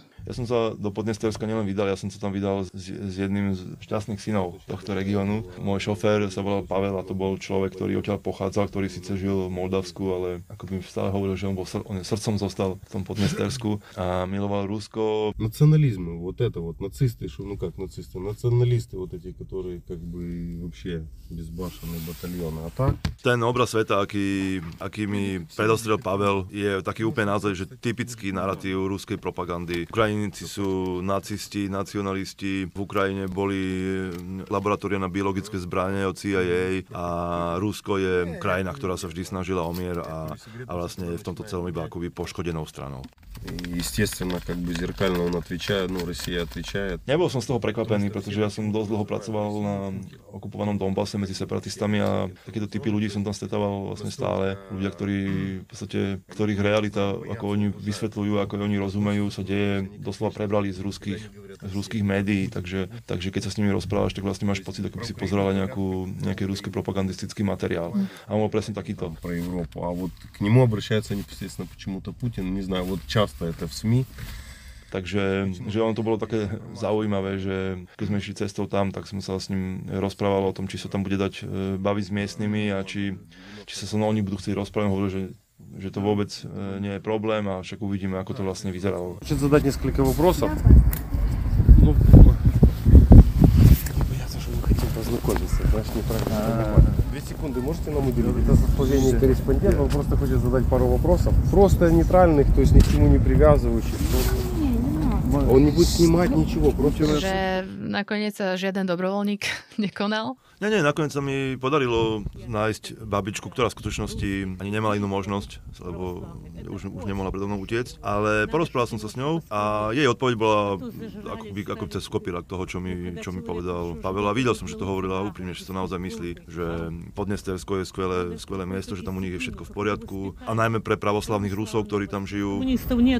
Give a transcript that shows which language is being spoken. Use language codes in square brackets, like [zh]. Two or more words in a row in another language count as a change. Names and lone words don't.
[sk] Ja som sa do Podnestierska nielen vydal, ja som sa tam vydal s jedným z šťastných synov tohto regiónu. Môj šofér sa volal Pavel a to bol človek, ktorý odtiaľ pochádzal, ktorý síce žil v Moldavsku, ale ako by stále hovoril, že on srdcom zostal v tom Podnestersku a miloval Rusko. [ru] Национализм, вот это вот, нацисты, нацисты, националисты вот эти, которые как бы вообще безбашенные батальоны, а так? [sk] Ten obraz sveta, aký mi predostrel Pavel, je taký úplne naozaj, že typický narratív ruskej propagandy. Ukrajinci sú nacisti, nacionalisti. V Ukrajine boli laboratória na biologické zbrane od CIA a Rusko je krajina, ktorá sa vždy snažila o mier a vlastne je v tomto celom iba akoby poškodenou stranou. [ru] Естественно, как бы зеркально он отвечает, Россия отвечает. [sk] Nebol som z toho prekvapený, pretože ja som dosť dlho pracoval na okupovanom Donbase medzi separatistami a takíto typy ľudí som tam stretával vlastne stále. Ľudia, ktorých realita, ako oni vysvetľujú, ako oni rozumejú, sa deje, doslova prebrali z ruských médií, takže keď sa s nimi rozprávaš, tak vlastne máš pocit, ako by si pozeral nejaký ruský propagandistický materiál. A on bol presne takýto. [ru] Про Европу, а вот к нему обращается непосредственно почему-то Путин, не знаю, вот часто это в СМИ. [sk] Takže že ono to bolo také zaujímavé, že keď sme išli cestou tam, tak som sa s ním rozprával o tom, či sa tam bude dať baviť s miestnymi a či sa so mnou oni budú chcieť rozprávať. Hovorili, že to vôbec nie je problém a však uvidíme, ako to vlastne vyzeralo. [ru] Хочу задать несколько вопросов. Ну, ясно, что мы хотим познакомиться, значит, неправильно понимаю. 2 секунды можете нам уделить? Это составление корреспондента, он просто хочет задать пару вопросов. Просто нейтральных, то есть ни к чему не привязывающих. Он не будет снимать ничего. [sk] Že nakoniec žiaden dobrovoľník nekonal? Nie, nakoniec sa mi podarilo nájsť babičku, ktorá v skutočnosti ani nemala inú možnosť, lebo už nemohla predo mnou utiecť, ale porozprával som sa s ňou a jej odpoveď bola ako cez kopírak toho, čo mi povedal Pavel a videl som, že to hovorila úprimne, že to naozaj myslí, že Podnestersko je skvelé miesto, že tam u nich je všetko v poriadku a najmä pre pravoslavných Rusov, ktorí tam žijú.